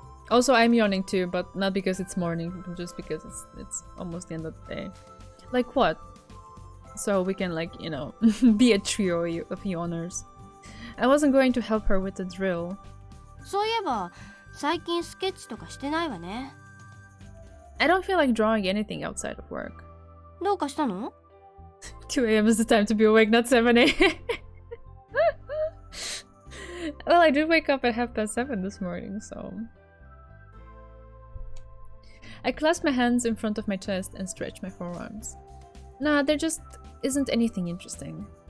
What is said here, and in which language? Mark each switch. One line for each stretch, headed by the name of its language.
English: Also, I'm yawning too, but not because it's morning, just because it's almost the end of the day. Like what? So we can, like, you know, be a trio of yawners. I wasn't going to help her with the drill.
Japanese: そういえば最近スケッチとかしてないわね。
English: I don't feel like drawing anything outside of work.
Japanese: どうかしたの？
English: 2 a.m. is the time to be awake, not 7 a.m. Well, I did wake up at 7:30 this morning, so... I clasped my hands in front of my chest and stretched my forearms. Nah, there just isn't anything interesting.